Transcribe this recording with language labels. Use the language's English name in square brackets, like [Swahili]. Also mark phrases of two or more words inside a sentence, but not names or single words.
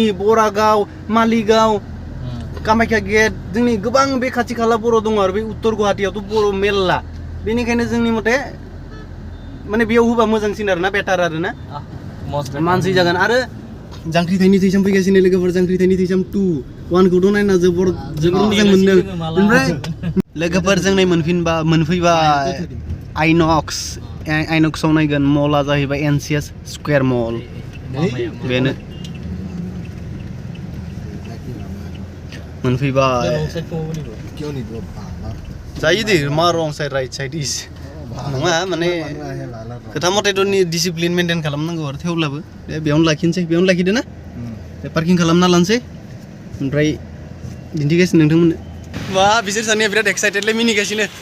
[Bodo] बरागाव मालिगाव कामाख्या गेट जोंनि गोबां बे खाथि खाला बर' दङ आरो बे उत्तर गुवाहाटियावथ' बर' मेरला बेनिखायनो जोंनि मथे माने बेयाव होबा मोजांसिन आरोना बेटार आरोना मानसि जागोन आरो जांख्रिथायनि थैसाम फैगासिनो लोगोफोर जांख्रिथायनि थैसाम 2-1खौथ' नायना जोबोर मोजां मोनदों ओमफ्राय लोगोफोर जों मोनफैबा आइनक्सआव नायगोन मला जाहैबाय एनसिएस स्कुवेर मल बेनो मोनफैबाय जायो दे मा [English] wrong side right side [Bodo] इस नङा माने खोथा मथेथ' [English] discipline maintain [Bodo] खालामनांगौ आरो थेवब्लाबो बेयावनो लाखिदो ना पार्किं खालामना लानोसै ओमफ्राय दिन्थिगासिनो नोंथांमोननो बा बिसोर सानैया बिराद एक्साइटेडलै मिनिगासिनो